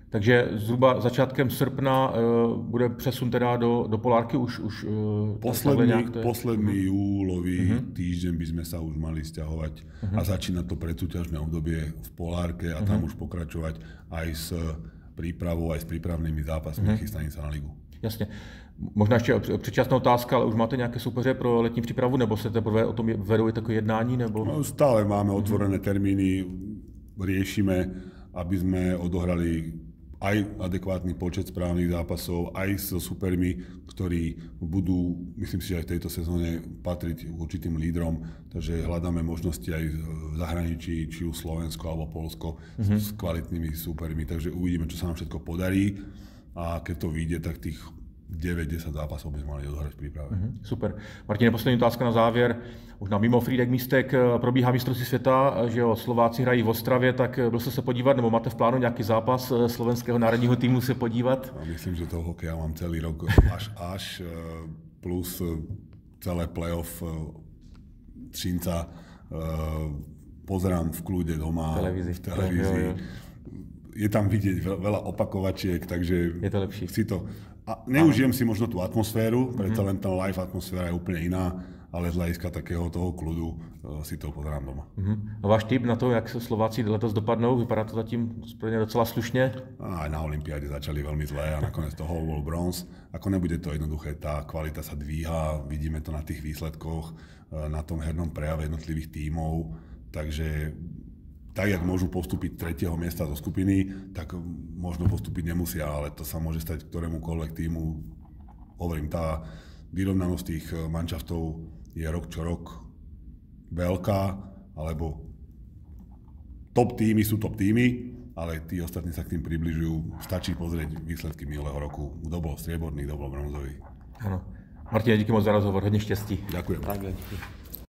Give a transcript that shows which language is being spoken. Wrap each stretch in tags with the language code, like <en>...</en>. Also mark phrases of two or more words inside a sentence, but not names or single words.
<cs>Takže zhruba začátkem srpna bude přesun teda do Polárky už</cs> <sk>posledný júlový týždeň by sme sa už mali sťahovať a začína to predsúťažné obdobie v Polárke a tam už pokračovať aj s prípravou, aj s prípravnými zápasmi chystaním sa na ligu.</sk> <cs>Jasně. Možná ještě předčasná otázka, ale už máte nějaké soupeře pro letní přípravu, nebo se teprve o tom vedou takové jednání? Nebo...</cs> <sk>No, stále máme otvorené termíny, riešime, aby sme odohrali aj adekvátny počet správnych zápasov, aj so supermi, ktorí budú, myslím si, že aj v tejto sezóne patriť určitým lídrom, takže hľadáme možnosti aj v zahraničí, či už Slovensko alebo Poľsko s kvalitnými supermi, takže uvidíme, čo sa nám všetko podarí a keď to vyjde, tak tých 9-10 zápasov by sme mali odohrať v príprave.</sk> <cs>Super. Martine, poslední otázka na závěr. Možná mimo Frýdek místek probíhá mistrovství světa, že jo, Slováci hrají v Ostravě, tak byl jste se podívat, nebo máte v plánu nějaký zápas slovenského národního týmu se podívat?</cs> <sk>No, myslím, že toho hokeja mám celý rok až plus celé playoff Třinca pozerám v kľude doma, v televízii. Je tam vidieť veľa opakovačiek, takže je to lepší. A neužijem si možno tú atmosféru, preto len tá live atmosféra je úplne iná, ale z hľadiska takého toho kľudu si to pozerám doma.</sk> <cs>A váš tip na to, jak se Slováci letos dopadnou, vypadá to zatím docela slušne?</cs> <sk>Aj na olympiáde začali veľmi zlé a nakoniec toho bol bronz. Ako nebude to jednoduché, tá kvalita sa dvíha, vidíme to na tých výsledkoch, na tom hernom prejave jednotlivých tímov, takže tak, jak môžu postúpiť 3. miesta zo skupiny, tak možno postúpiť nemusia, ale to sa môže stať ktorémukoľvek týmu. Hovorím, tá vyrovnanosť tých manšaftov je rok čo rok veľká, alebo top týmy sú top týmy, ale tí ostatní sa k tým približujú. Stačí pozrieť výsledky minulého roku. Kto bol strieborný, kto bol bronzový.</sk> <cs>Ano. Martine, díky moc za rozhovor, hodně štěstí.</cs> <sk>Ďakujem.</sk> <cs>Tak, díky.</cs>